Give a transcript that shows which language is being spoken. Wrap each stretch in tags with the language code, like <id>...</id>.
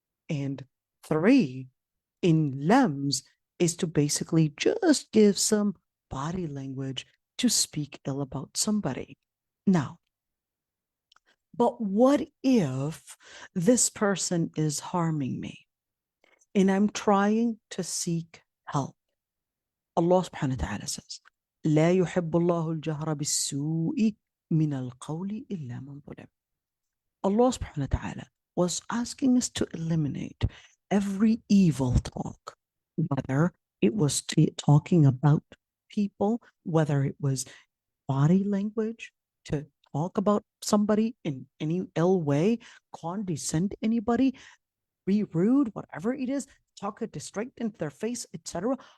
<en>And 3, in lams is to basically just give some body language to speak ill about somebody. Now, but what if this person is harming me and I'm trying to seek help? Allah subhanahu wa ta'ala says,</en> <ar>لا يحب الله الجهر بالسوء من القول إلا من ظلم.</ar> <en>Allah subhanahu wa ta'ala was asking us to eliminate every evil talk, whether it was talking about people, whether it was body language, to talk about somebody in any ill way, condescend anybody, be rude, whatever it is, talk it straight into their face, etc.</en>